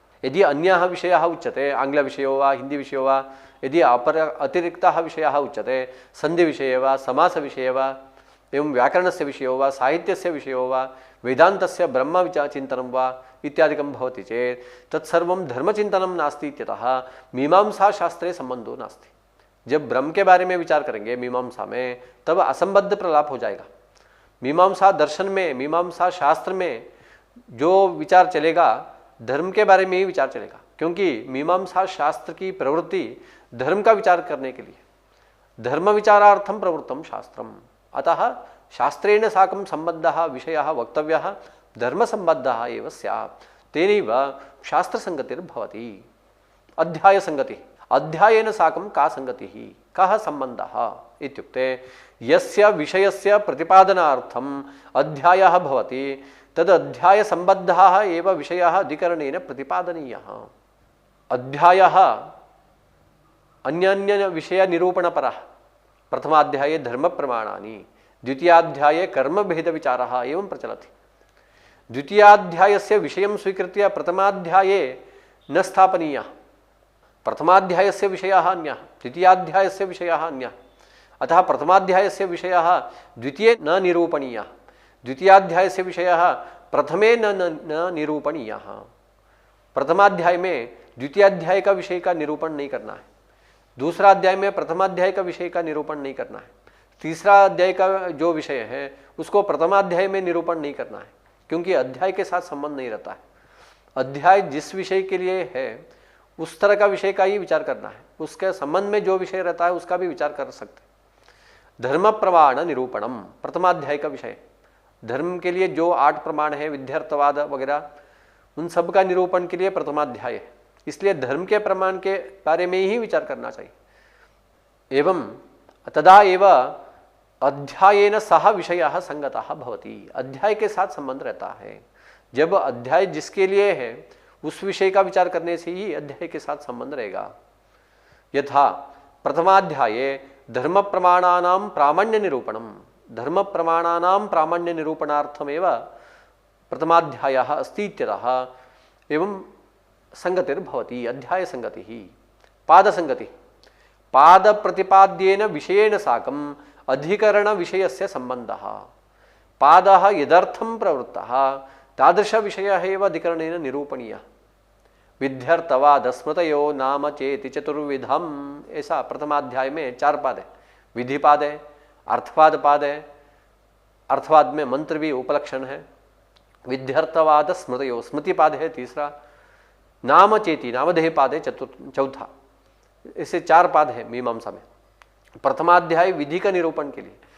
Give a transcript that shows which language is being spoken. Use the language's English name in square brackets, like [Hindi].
[Sanskrit] यदि अन्यः विषयः उच्यते, आङ्ग्लविषयो वा हिन्दीविषयो वा, यदि अतिरिक्तः विषयः उच्यते, सन्धिविषये वा समासविषये वा एवं व्याकरणस्य विषयो वा साहित्यस्य विषयो वा वेदान्तस्य ब्रह्मचिन्तनं वा इत्यादिकं भवति चेत् तत्सर्वं धर्मचिन्तनं नास्ति इत्यतः मीमांसा शास्त्रे संबंधो नास्ति। [Hindi] जब ब्रह्म के बारे में विचार करेंगे मीमांसा में, तब असंबद्ध प्रलाप हो जाएगा। मीमांसा दर्शन में, मीमांसा शास्त्र में जो विचार चलेगा धर्म के बारे में ही विचार चलेगा, क्योंकि मीमांसा शास्त्र की प्रवृत्ति धर्म का विचार करने के लिए, [Sanskrit] धर्म विचारार्थम प्रवृत्तम शास्त्रम। अतः शास्त्रेण साकं सम्बद्धः विषयः वक्तव्यः धर्म संबद्धः एव स्यात्, तेनैव शास्त्र संगतिर्भवति। अध्याय संगति, अध्यायेन साकं का संगतिः, कः सम्बन्धः इत्युक्ते यस्य विषयस्य प्रतिपादनार्थम् अध्यायः भवति तद अध्याय संबद्धः एव विषयः अधिकरणेन प्रतिपादनीयः। अध्यायः अन्यान्य विषय निरूपणपरः। प्रथमाध्याये धर्म प्रमाणानि, द्वितीयाध्याये कर्म भेद विचारः एवं प्रचलति। द्वितीयाध्यायस्य विषयं स्वीकृत्य प्रथमाध्याये न स्थापनीयः। प्रथमाध्यायस्य विषयः अन्यः, द्वितीयाध्यायस्य विषयः अन्यः, अतः प्रथमाध्यायस्य विषयः द्वितीये न निरूपणीयः, द्वितीयाध्यायस्य विषयः प्रथमे न निरूपणीयः। [Hindi] प्रथमाध्याय में द्वितीयाध्याय का विषय का निरूपण नहीं करना है, दूसरा अध्याय में प्रथमाध्याय का विषय का निरूपण नहीं करना है, तीसरा अध्याय का जो विषय है उसको प्रथमाध्याय में निरूपण नहीं करना है, क्योंकि अध्याय के साथ संबंध नहीं रहता है। अध्याय जिस विषय के लिए है उस तरह का विषय का ही विचार करना है, उसके संबंध में जो विषय रहता है उसका भी विचार कर सकते हैं। धर्म प्रमाण निरूपणम प्रथमाध्याय का विषय, धर्म के लिए जो 8 प्रमाण है विध्यर्थवाद वगैरह, उन सब का निरूपण के लिए प्रथमाध्याय है, इसलिए धर्म के प्रमाण के बारे में ही विचार करना चाहिए। [Sanskrit] एवं तदा एव अध्यायेन सह विषयः संगतः भवति, [Hindi] अध्याय के साथ संबंध रहता है। जब अध्याय जिसके लिए है उस विषय का विचार करने से ही अध्याय के साथ संबंध रहेगा। [Sanskrit] यथा प्रथमाध्याये धर्म प्रमाणानां प्रामाण्य निरूपणम, धर्म प्रमाणानां प्रामाण्य निरूपणार्थमेव प्रथमाध्यायः अस्ति इत्यतः एवं संगतिर्भवति, अध्याय संगतिः। पाद संगति, पाद प्रतिपाद्येन विषयेण साकम् अधिकरण विषयस्य संबंधः। पादः यदर्थं प्रवृत्तः तादृश विषयः एव अधिकरणेन निरूपणीयः। विध्यर्थवाद स्मृतयो नाम चेति चतुर्विधम, [Hindi] ऐसा प्रथमाध्याय में 4 पाद है। विधिपाद है, अर्थवाद पाद है, अर्थवाद में मंत्र भी उपलक्षण है। विध्यर्थवाद स्मृतयो, स्मृति पाद है तीसरा, नाम चेति नामधेय पाद है चौथा। ऐसे 4 पाद है मीमांसा में। प्रथमाध्याय विधि का निरूपण के लिए,